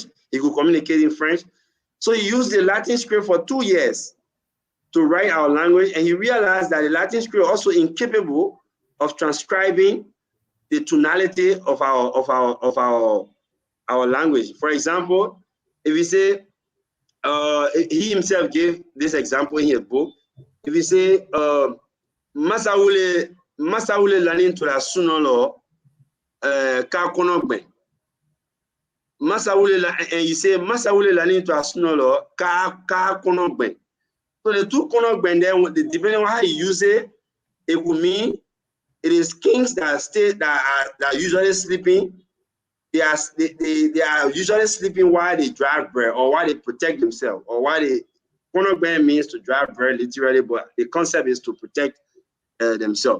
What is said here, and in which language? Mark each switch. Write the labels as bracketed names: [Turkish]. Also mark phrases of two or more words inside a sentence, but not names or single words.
[English] He could communicate in French. So he used the Latin script for 2 years to write our language, and he realized that the Latin script was also incapable of transcribing the tonality of our language. For example, if we say, he himself gave this example in his book. If we say, [Bambara] Masaule lanin to la sunolo ka konogbe. [English] And you say [Bambara] Masaule lanin to la sunolo ka konogbe. [English] So the two konogbe there, depending on how you use it, it would mean it is kings that are usually sleeping. They are usually sleeping while they drive bread, or while they protect themselves, or while they konogbe means to drive bread literally, but the concept is to protect themselves.